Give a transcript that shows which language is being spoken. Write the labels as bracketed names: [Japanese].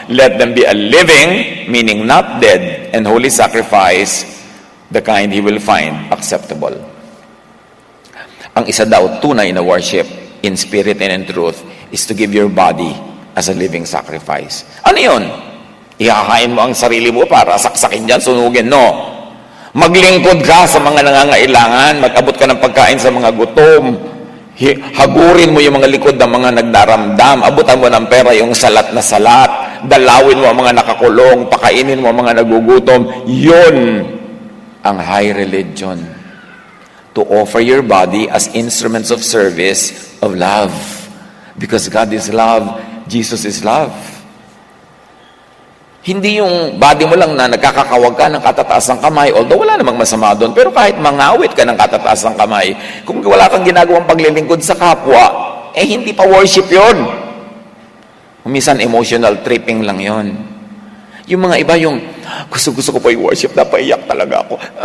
[English] Let them be a living, meaning not dead, and holy sacrifice, the kind He will find acceptable. [Filipino] Ang isa daw tunay na [English] worship in spirit and in truth is to give your body as a living sacrifice. [Filipino] Ano yun? Ihakain mo ang sarili mo para saksakin dyan, sunugin? No. Maglingkod ka sa mga nangangailangan, mag-abot ka ng pagkain sa mga gutom, hagurin mo yung mga likod ng mga nagdaramdam, abutan mo ng pera yung salat na salat, dalawin mo ang mga nakakulong, pakainin mo ang mga nagugutom. Yun ang high religion. [English] To offer your body as instruments of service of love. Because God is love, Jesus is love. [Filipino] Hindi yung body mo lang na nagkakakawag ka ng katataas ng kamay, although wala namang masama doon, pero kahit mangawit ka ng katataas ng kamay, kung wala kang ginagawang paglilingkod sa kapwa, hindi pa worship yon. Minsan [English] emotional tripping [Filipino] lang yon. Yung mga iba yung, gusto ko pa yung worship, napaiyak talaga ako.